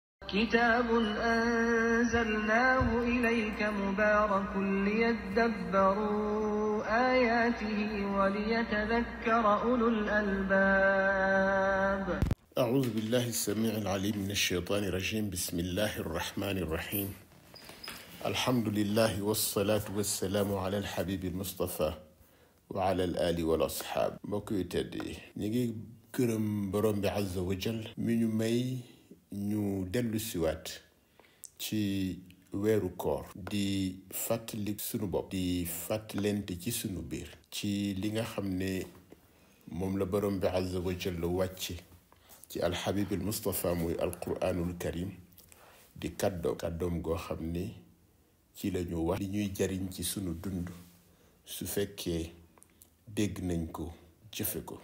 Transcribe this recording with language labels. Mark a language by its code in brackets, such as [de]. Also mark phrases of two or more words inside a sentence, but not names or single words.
[ar] كتاب أنزلناه إليك مبارك ليدبروا آياته وليتذكر أولو الألباب. أعوذ بالله السميع العليم من الشيطان الرجيم. بسم الله الرحمن الرحيم. الحمد لله والصلاة والسلام على الحبيب المصطفى وعلى الآل والأصحاب. [wo] mbokk yu tedd yi ñu ngi gërëm borom bi [ar] عز وجل [wo] mi ñu may ñu dellu siwaat ci weeru koor di fàttali sunu bopp di fàttalente ci sunu biir ci li nga xam ne moom la borom bi [ar] عز وجل [wo] wàcce ci [ar] الحبيب المصطفى [wo] muy alquranul karim di kàddoom goo xam ne ci lañu wax li ñuy jariñ ci sunu dund su fekkee dégg nañ ko jëfe ko.